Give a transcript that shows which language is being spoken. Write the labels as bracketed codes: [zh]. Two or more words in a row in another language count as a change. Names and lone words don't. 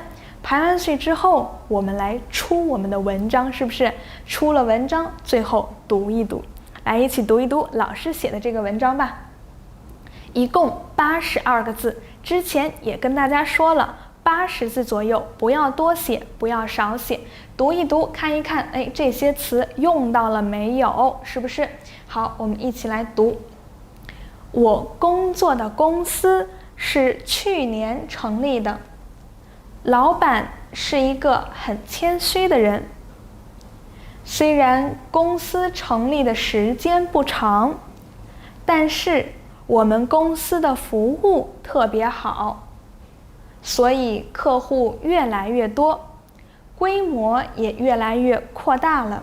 [zh] 排完序之後，我們來出我們的文章，是不是？出了文章，最後讀一讀，來一起讀一讀老師寫的這個文章吧。一共82個字，之前也跟大家說了，80字左右，不要多寫，不要少寫，讀一讀，看一看，哎，這些詞用到了沒有？是不是？好，我們一起來讀。我工作的公司是去年成立的，老闆是一個很謙虛的人。雖然公司成立的時間不長，但是我們公司的服務特別好，所以客戶越來越多，規模也越來越擴大了。